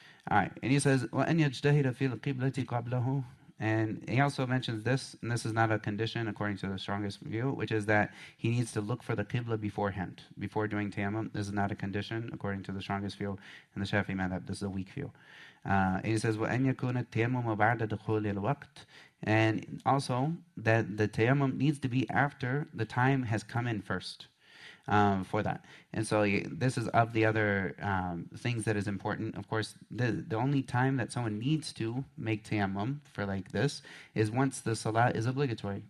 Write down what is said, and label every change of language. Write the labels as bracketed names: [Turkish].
[English] All right, and he says, [Arabic] وَأَنْ يَجْتَهِدَ فِي الْقِبْلَةِ قَبْلَهُ. [English] And he also mentions this, and this is not a condition according to the strongest view, which is that he needs to look for the qibla beforehand, before doing tayammum. This is not a condition according to the strongest view in the Shafi'i madhab. This is a weak view. And he says, [Arabic] وَأَنْ يَكُونَ التَّيَمُّمُ بَعْدَ دُخُولِ الْوَقْتِ. [English] And also that the tayammum needs to be after the time has come in first. For that. And so this is of the other things that is important. Of course, the only time that someone needs to make tayammum for like this is once the salah is obligatory.